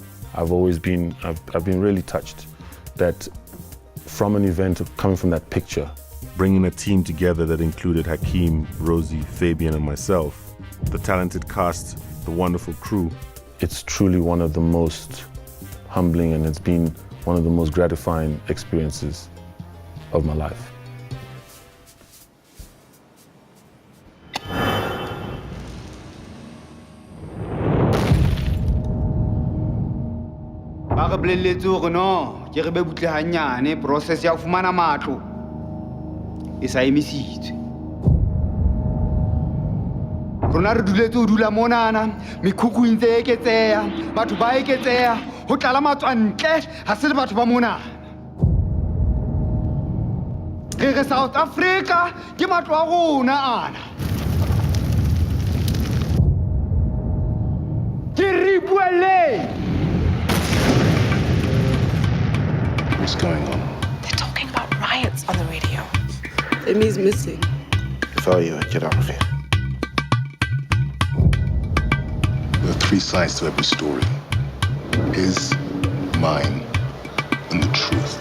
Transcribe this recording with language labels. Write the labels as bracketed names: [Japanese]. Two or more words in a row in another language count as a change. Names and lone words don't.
[English] I've been really touched that from an event of coming from that picture, bringing a team together that included Hakeem, Rosie, Fabian, and myself, the talented cast, the wonderful crew. It's truly one of the most humbling, and it's been one of the most gratifying experiences of my life. [Southern Sotho] ba re bolelletse hore no ke re be butle hanyane process ya ho fumana matlo e sa emisitswe. Rona re duletse ho dula monana mekhukhu e ntse e eketseha, batho ba eketseha, ho tlala matswantle ha se le batho ba monana. Re South Africa ke matlo a rona ana. Ke re buelle. [English] What's going on? They're talking about riots on the radio. Femi's missing. If I were you, I'd get out of here. There are three sides to every story. His, mine, and the truth.